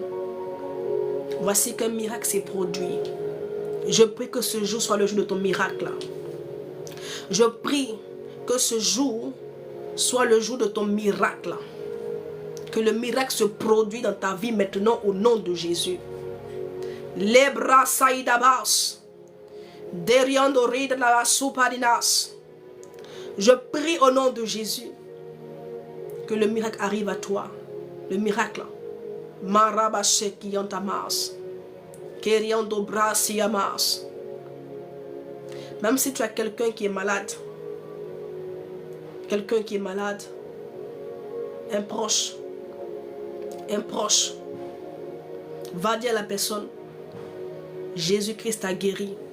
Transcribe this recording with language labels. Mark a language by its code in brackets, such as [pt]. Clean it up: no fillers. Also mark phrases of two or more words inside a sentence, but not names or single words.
[fr] Voici qu'un miracle s'est produit. Je prie que ce jour soit le jour de ton miracle. Je prie que ce jour soit le jour de ton miracle. Que le miracle se produise dans ta vie maintenant au nom de Jésus. Lebra saïdabas. Deriandori de la soupadinas. Je prie au nom de Jésus que le miracle arrive à toi. Le miracle. Marabasheki yantamas. Keriando brasiamas. Même si tu as quelqu'un qui est malade, un proche, va dire à la personne, Jésus-Christ t'a guéri.